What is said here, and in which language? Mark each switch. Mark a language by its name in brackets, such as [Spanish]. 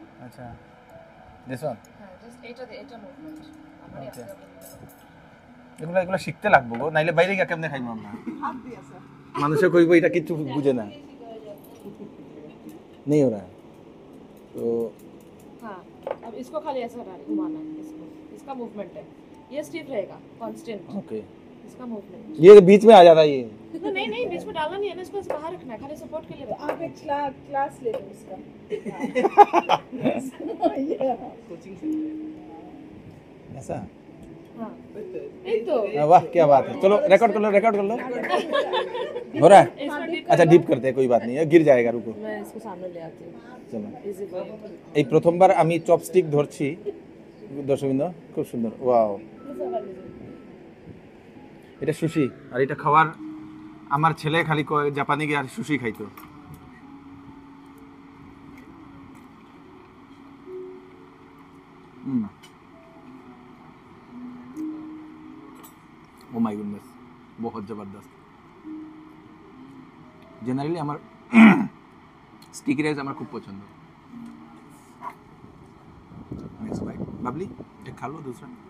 [English] আচ্ছা this one. [Bangla] হ্যাঁ, just এটা মুভমেন্ট। আমার ওকে, এগুলা এগুলা শিখতে লাগবো গো, নাইলে বাইরে গিয়ে কেমনে খাইবো আমরা। মানুষে কইবো এটা কিছু বুঝে না, [Hindi] नहीं हो रहा है तो हाँ, अब इसको खाली ऐसा घुमाना है, इसका मूवमेंट है, ये स्टिफ रहेगा कांस्टेंट, ओके। इसका मूवमेंट। ये बीच में आ जाता है ये। नहीं बीच में डालना नहीं है ना, इसको बाहर रखना है, खाली सपोर्ट के लिए। आप एक क्लास ले लो इसका। ऐसा हाँ, एक तो वाह क्या बात है। चलो रिकॉर्ड कर लो हो रहा है। अच्छा [Bangla] ডিপ করতে [Hindi] हैं, कोई बात नहीं है, गिर जाएगा, रुको। मैं इसको सामने ले आती हूँ, [Bangla] চলো, [English] Easy way. [Bangla] এই প্রথমবার আমি চপস্টিক ধরছি দর্শকবৃন্দ, খুব সুন্দর, ওয়াও। এটা সুশি, আর এটা খাওয়ার আমার ছেলে খালি জাপানে গিয়ে আর সুশি খাইতো। [English] oh my goodness, [Hindi] বহুত জবরদস্ত। [Bangla] জেনারেলি আমার স্টিকি রাইস আমার খুব পছন্দ। [Hindi] नेक्स्ट बाइट बबली, एक खा लो दूसरा।